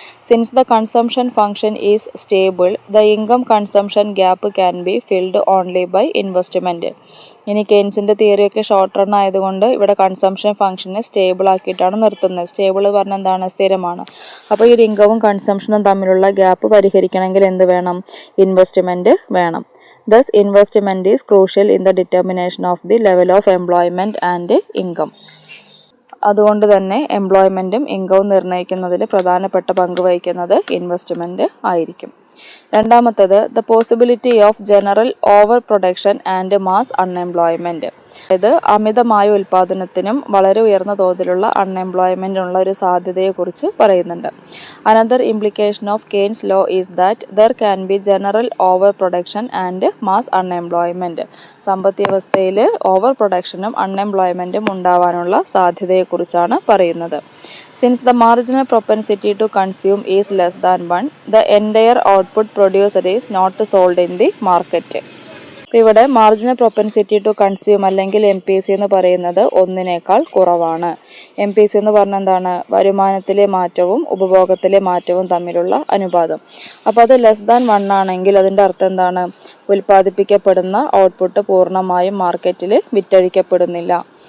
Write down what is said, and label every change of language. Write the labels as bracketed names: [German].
[English] Since the consumption function is stable the income consumption gap can be filled only by investment. [Malayalam] ഇനി കെയ്ൻസിൻ്റെ തിയറിയൊക്കെ short run ആയതുകൊണ്ട് ഇവിടെ consumption ഫംഗ്ഷനെ stable ആക്കിയിട്ടാണ് നിർത്തുന്നത്. Stable പറഞ്ഞാൽ എന്താണ്? സ്ഥിരമാണ്. അപ്പോൾ ഈ ഇൻകവും കൺസംഷനും തമ്മിലുള്ള ഗ്യാപ്പ് പരിഹരിക്കണമെങ്കിൽ എന്ത് വേണം? ഇൻവെസ്റ്റ്മെൻറ്റ് വേണം. [English] Thus, investment is crucial in the determination of the level of employment and income. [Malayalam] അതുകൊണ്ട് തന്നെ എംപ്ലോയ്മെൻറ്റും ഇൻകവും നിർണ്ണയിക്കുന്നതിൽ പ്രധാനപ്പെട്ട പങ്ക് വഹിക്കുന്നത് ഇൻവെസ്റ്റ്മെൻറ്റ് ആയിരിക്കും. [English] രണ്ടാമത്തേത് the possibility of general over production and mass unemployment. [Malayalam] അതായത് അമിതമായ ഉൽപാദനത്തിനും വളരെ ഉയർന്ന തോതിലുള്ള അൺഎംപ്ലോയ്മെന്റിനുള്ള ഒരു സാധ്യതയെക്കുറിച്ച് പറയുന്നുണ്ട്. [English] Another implication of Keynes law is that there can be general over production and mass unemployment. [Malayalam] സമ്പദ് വ്യവസ്ഥയിൽ ഓവർ പ്രൊഡക്ഷനും അൺഎംപ്ലോയ്മെന്റും ഉണ്ടാവാനുള്ള സാധ്യതയെക്കുറിച്ചാണ് പറയുന്നത്. [English] Since the marginal propensity to consume is less than 1, the entire output produced is not sold in the market. [Malayalam] ഇവിടെ marginal propensity to consume അല്ലെങ്കിൽ MPC എന്ന് പറയുന്നത് 1 കുറവാണ്. MPC എന്ന് പറഞ്ഞാൽ എന്താണ്? വരുമാനത്തിലെ മാറ്റവും ഉപഭോഗത്തിലെ മാറ്റവും തമ്മിലുള്ള അനുപാതം. അപ്പോൾ അത് [English] less than 1 [Malayalam] ആണെങ്കിൽ അതിൻ്റെ അർത്ഥം എന്താണ്? ഉൽപ്പാദിപ്പിക്കപ്പെടുന്ന ഔട്ട്പുട്ട് പൂർണ്ണമായും മാർക്കറ്റിൽ വിറ്റഴിക്കപ്പെടുന്നില്ല.